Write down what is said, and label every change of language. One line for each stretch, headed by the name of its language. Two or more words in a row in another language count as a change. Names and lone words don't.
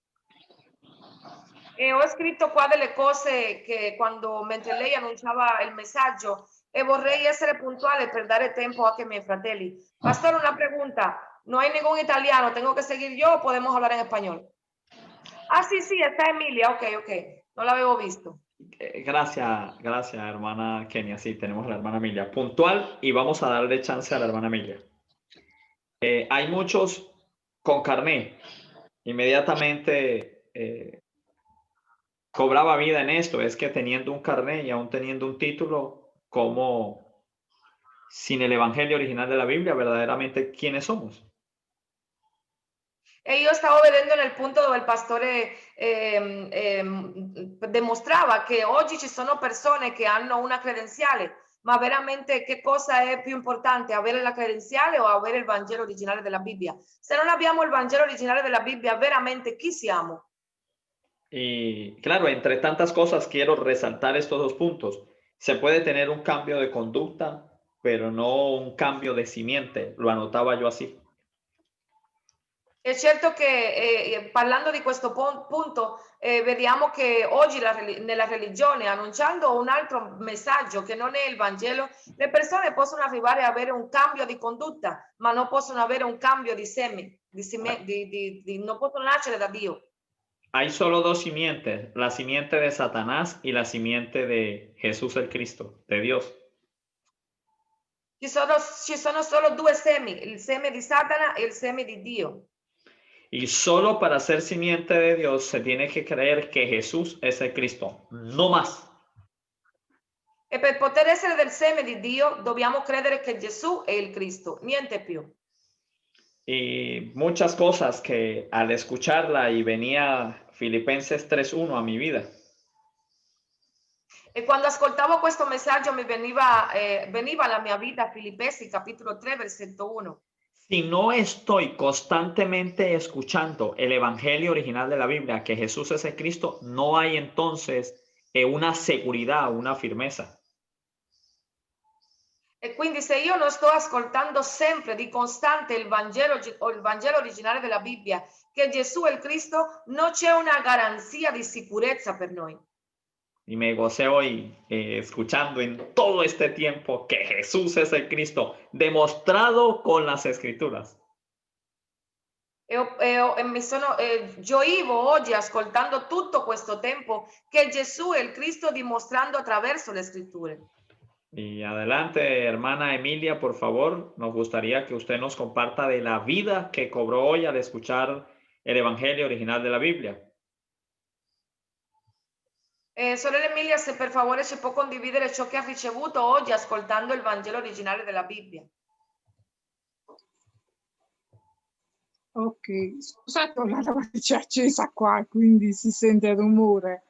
Italian: E ho scritto qua delle cose che mentre lei annunciava il messaggio e vorrei essere puntuale per dare tempo anche ai miei fratelli.
Spanish: Pastor, una pregunta. No hay ningún italiano, ¿tengo que seguir yo o podemos hablar en español? Ah, sí, está Emilia. Ok. No la había visto. Gracias, hermana Kenia. Sí, tenemos a la hermana Emilia. Puntual y vamos a darle chance a la hermana Emilia. Hay muchos con carné. Inmediatamente cobraba vida en esto. Es que teniendo un carné y aún teniendo un título, como sin el evangelio original de la Biblia, verdaderamente, ¿quiénes somos?
Italian: E io stavo vedendo nel punto dove il pastore dimostrava che oggi ci sono persone che hanno una credenziale, ma veramente che cosa è più importante, avere la credenziale o avere il Vangelo originale della Bibbia? Se non abbiamo il Vangelo originale della Bibbia, veramente chi siamo?
Spanish: Y claro, entre tantas cosas quiero resaltar estos dos puntos. Se puede tener un cambio de conducta, pero no un cambio de simiente. Lo anotaba yo así.
Italian: È certo che parlando di questo punto vediamo che oggi nella religione, annunciando un altro messaggio che non è il Vangelo, le persone possono arrivare a avere un cambio di condotta, ma non possono avere un cambio di seme, non possono nascere da Dio.
Spanish: Hay solo dos simientes, la simiente de Satanás y la simiente de Jesús el Cristo, de Dios.
Italian: Ci sono solo due semi, il seme di Satana e il seme di Dio.
Spanish: Y solo para ser simiente de Dios se tiene que creer que Jesús es el Cristo, no más.
Italian: E per poter essere del seme di Dio dobbiamo credere che Gesù è il Cristo, niente più.
Spanish: Y muchas cosas que al escucharla y venía Filipenses 3:1 a mi vida.
Italian: E quando ascoltavo questo messaggio mi veniva alla mia vita Filippesi capitolo 3 versetto 1.
Spanish: Si no estoy constantemente escuchando el evangelio original de la Biblia, que Jesús es el Cristo, no hay entonces una seguridad, una firmeza.
Italian: E quindi se io non sto ascoltando sempre di costante il Vangelo originale della Bibbia, che Gesù è il Cristo, non c'è una garanzia di sicurezza per noi.
Spanish: Y me gocé hoy escuchando en todo este tiempo que Jesús es el Cristo, demostrado con las Escrituras.
Italian: Gioivo oggi ascoltando tutto questo tempo che Gesù è il Cristo dimostrando attraverso le Scritture.
Spanish: Y adelante, hermana Emilia, por favor, nos gustaría que usted nos comparta de la vida que cobró hoy al escuchar el evangelio original de la Biblia.
Italian: Sorella Emilia, se per favore ci può condividere ciò che ha ricevuto oggi ascoltando il Vangelo originale della Bibbia. Ok, scusate, ho la lavatrice accesa qua, quindi si sente il rumore.